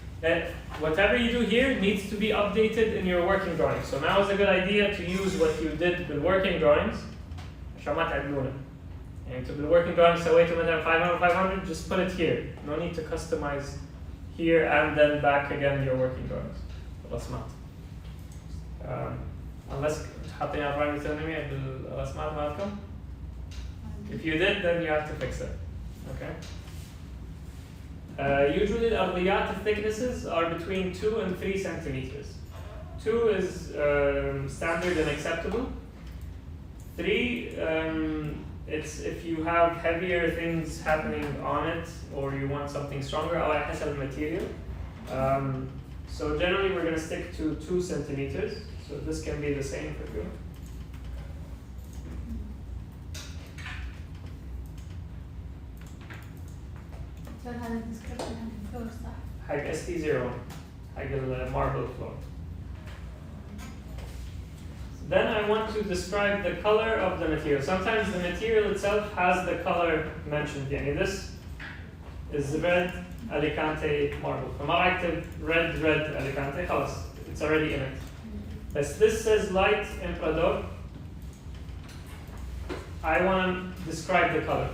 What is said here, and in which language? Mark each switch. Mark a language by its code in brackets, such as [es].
[en] That whatever you do here needs to be updated in your working drawings. So now is a good idea to use what you did with working drawings. [ar] عشان ما تعدلونه. [en] And to the working drawings, [ar] سويته مثلا [en] 500, just put it here. No need to customize here and then back again your working drawings. [ar] الرسمات. [en] Unless [ar] حاطين أربعة مترنمية بالرسمات مالكم. [en] If you did, then you have to fix it. Okay. Usually the [ar] الأرضيات [en] thicknesses are between 2 and 3 centimeters. 2 is standard and acceptable. 3, it's if you have heavier things happening on it or you want something stronger, [ar] على حسب الماتيريال. [en] So generally we're going to stick to 2 centimeters. So this can be the same for you. [ar] هذا الديسكربشن عند الفلور صح؟ حق ST01 حق الماربل [en] floor. Then I want to describe the color of the material. Sometimes the material itself has the color mentioned. [ar] يعني [en] this is red Alicante marble. [ar] فما أكتب [en] red Alicante [ar] خلاص, [en] it's already in it. As this says light Emperador, I want to describe the color.